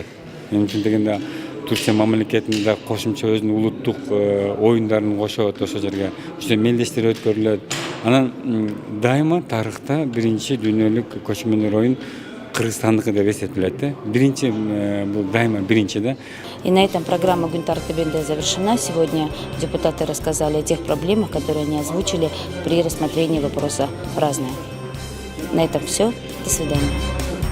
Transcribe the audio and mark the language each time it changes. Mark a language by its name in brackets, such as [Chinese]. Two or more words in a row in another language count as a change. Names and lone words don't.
[Kyrgyz] Эми үчүн дегенде Турция мамлекетинде да кошумча өзүнүн улуттук оюндарын кошот ошол жерге. Ошо мелдештер өткөрүлөт. Анан дайыма тарыхта биринчи дүйнөлүк көчмөндөр оюн Кыргызстандыкы деп эсептелет. Биринчи бул дайыма биринчи да. [Russian] И на этом программа Гүн Тартибинде завершена. Сегодня депутаты рассказали о тех проблемах, которые они озвучили при рассмотрении вопроса «Разное». На этом все. До свидания.